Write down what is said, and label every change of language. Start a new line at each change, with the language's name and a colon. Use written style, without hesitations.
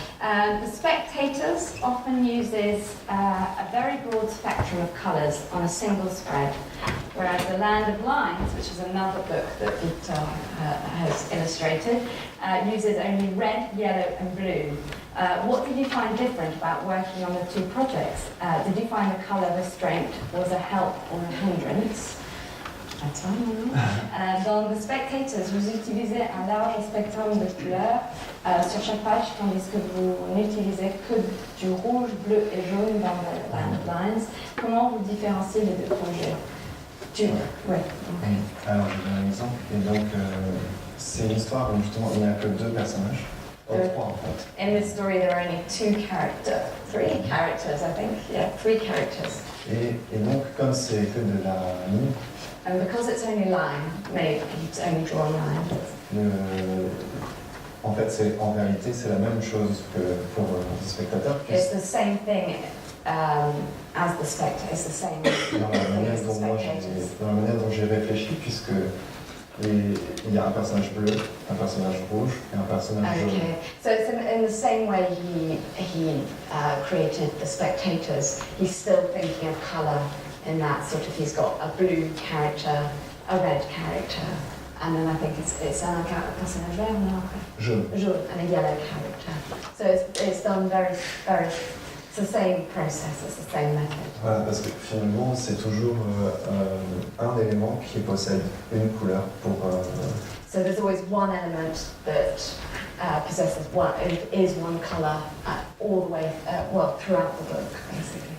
English: The Spectators often uses a very broad spectrum of colours on a single spread, whereas The Land of Lines, which is another book that Victor has illustrated, uses only red, yellow and blue. What did you find different about working on the two projects? Did you find the colour restraint was a help or a hindrance?
French: Dans The Spectators, vous utilisez un large spectrum de couleurs sur chaque page, tandis que vous n'utilisez que du rouge, bleu et jaune dans The Land of Lines. Comment vous différenciez les deux projets? Oui. Alors, je donne un exemple. Et donc, c'est une histoire où justement il n'y a que deux personnages. Trois en fait.
English: In this story, there are only three characters, I think. Yeah, three characters.
French: Et donc, comme c'est que de la ligne,
English: and because it's only line, maybe it's only drawn line.
French: En fait, en réalité, c'est la même chose que pour les spectateurs.
English: It's the same thing as the spectator. It's the same
French: dans la manière dont j'ai réfléchi, puisque il y a un personnage bleu, un personnage rouge et un personnage jaune.
English: Okay, so it's in the same way he created the Spectators. He's still thinking of colour in that sort of. He's got a blue character, a red character, and then I think it's
French: un personnage vert,
English: no?
French: Jaune,
English: and a yellow character. So it's done very. It's the same process, it's the same method.
French: Voilà, parce que finalement, c'est toujours un élément qui possède une couleur pour...
English: So there's always one element that possesses is one colour all the way, throughout the book, basically.